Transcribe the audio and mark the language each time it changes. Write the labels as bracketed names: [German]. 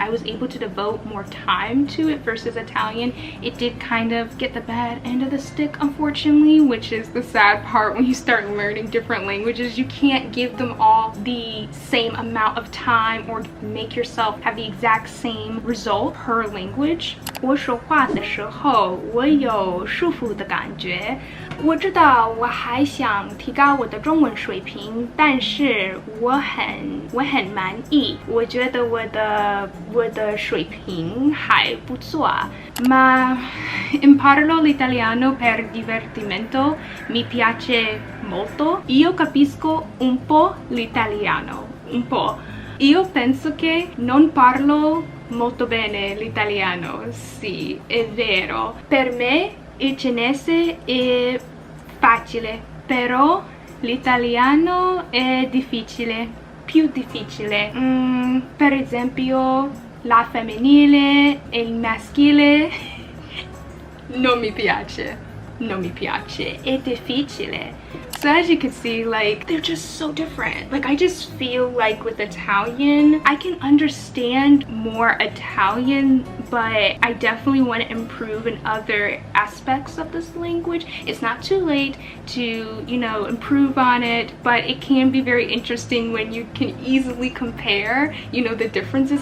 [English] I was able to devote more time to it versus Italian. It did kind of get the bad end of the stick, unfortunately, which is the sad part when you start learning different languages. You can't give them all the same amount of time or make yourself have the exact same result per language. [Chinese] 我说话的时候我有束缚的感觉，我知道我还想提高我的中文水平，但是我很满意，我觉得我的水平还不错。 [Italian] Ma imparlo l'italiano per divertimento, mi piace molto. Io capisco un po' l'italiano, un po'. Io penso che non parlo molto bene l'italiano, sì, è vero. Per me il cinese è facile, però l'italiano è difficile, più difficile. Per esempio la femminile e il maschile non mi piace, è difficile. [English] So as you can see, like, they're just so different. Like, I just feel like with Italian, I can understand more Italian, but I definitely want to improve in other aspects of this language. It's not too late to, you know, improve on it, but it can be very interesting when you can easily compare, you know, the differences.